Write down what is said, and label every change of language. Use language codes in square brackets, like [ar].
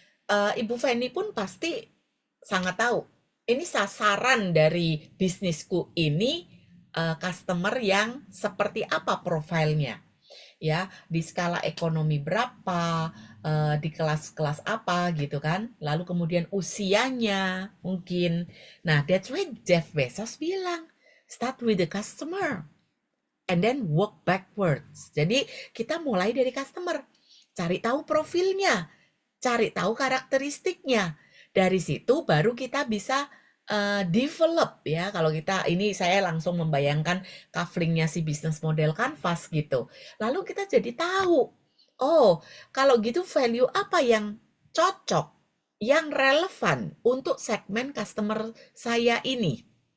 [id] Ibu Feni pun pasti sangat tahu. Ini sasaran dari bisnisku ini customer yang seperti apa profilnya ya, di skala ekonomi berapa, di kelas-kelas apa gitu kan. Lalu kemudian usianya mungkin. [en] Nah, that's why Jeff Bezos [id] bilang, [en] start with the customer and then work backwards. [id] Jadi kita mulai dari customer, cari tahu profilnya, cari tahu karakteristiknya. Dari situ baru kita bisa develop ya. Kalau kita ini saya langsung membayangkan coveringnya si bisnis model Canvas gitu. Lalu kita jadi tahu, oh kalau gitu value apa yang cocok, yang relevan untuk segmen customer saya ini.